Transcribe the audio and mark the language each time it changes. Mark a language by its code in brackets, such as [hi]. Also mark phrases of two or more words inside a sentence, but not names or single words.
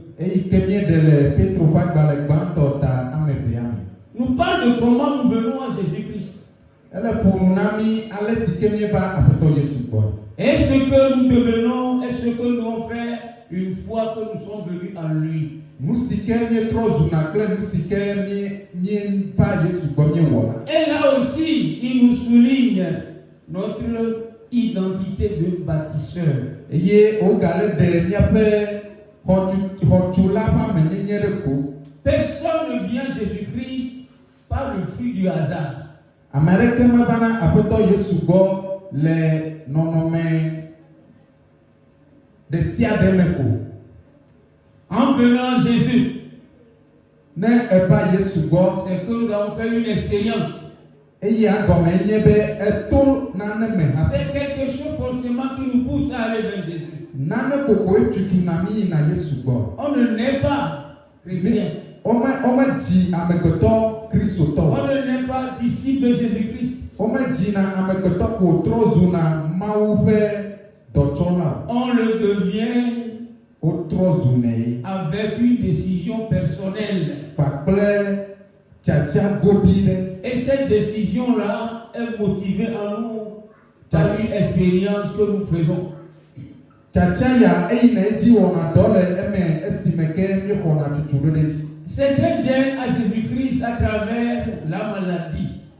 [ee] eyi ke míeɖe le Petro ƒe agbalẽ gbãtɔ ta ame evea me. [fr] nous parle de comment nous venons à Jésus-Christ. [ee] Ele ƒo nu na mí ale si ke míeva Aƒetɔ Yesu gbɔ. [fr] Et ce que nous devenons, et ce que nous avons fait une fois que nous sommes venus en lui. [ee] Nu si ke míetrɔ zuna kple nu si ke míeva Yesu gbɔ míewɔ la. [fr] Et là aussi, il nous souligne notre identité de bâtisseur. [ee] Eye wogale ɖe míaƒe xɔtula ƒe amenyenye ɖe ko. [fr] Personne ne vient à Jésus-Christ par le fruit du hasard. [ee] Ame aɖeke meva na Aƒetɔ Yesu gbɔ le nɔnɔme ɖe sia ɖe me ko. [fr] En venant à Jésus, [ee] Ne eva Yesu gbɔ, [fr] c'est que nous avons fait une expérience. [ee] eye agɔme nye be eto nane me hafi. [fr] C'est quelque chose forcément qui nous pousse à aller vers Jésus. [ee] Nane kokoe tutuna mí yina Yesu gbɔ. [fr] On ne naît pas chrétien. [ee] Womedzi amegbetɔ kristotɔ. [fr] On ne naît pas disciple de Jésus-Christ. [ee] Womedzina amegbetɔ ko trɔ zuna Mawu ƒe dɔtsɔla. [fr] On le devient [ee] Wotrɔ zunɛ [fr] avec une décision personnelle. [ee] kpakple tiatia gobi ɖe. [fr] Et cette décision-là est motivée en nous par une expérience que nous faisons. Certains viennent à Jésus-Christ à travers la maladie.